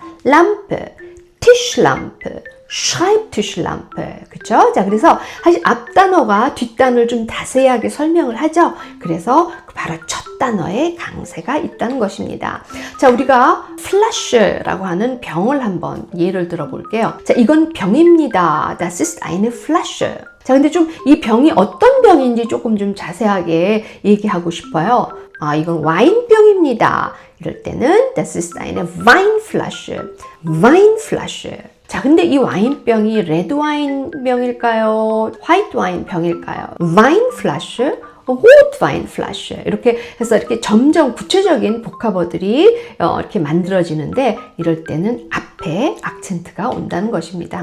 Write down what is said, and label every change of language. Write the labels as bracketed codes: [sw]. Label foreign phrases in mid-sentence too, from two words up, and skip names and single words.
[de] lampe, Tischlampe, Schreibtischlampe. [ko] 그쵸? 자, 그래서 사실 앞 단어가 뒷 단어를 좀 자세하게 설명을 하죠. 그래서 바로 첫 단어에 강세가 있다는 것입니다. 자, 우리가 Flasche라고 하는 병을 한번 예를 들어 볼게요. 자, 이건 병입니다. [de] Das ist eine Flasche. [ko] 자, 근데 좀 이 병이 어떤 병인지 조금 좀 자세하게 얘기하고 싶어요. 아, 이건 와인병입니다. 이럴 때는 [de] Das ist eine Weinflasche. Weinflasche. [ko] 자, 근데 이 와인병이 레드와인병일까요? 화이트와인병일까요? [de] Weinflasche, Rotweinflasche. [ko] 이렇게 해서 이렇게 점점 구체적인 복합어들이 이렇게 만들어지는데 이럴 때는 앞에 악센트가 온다는 것입니다.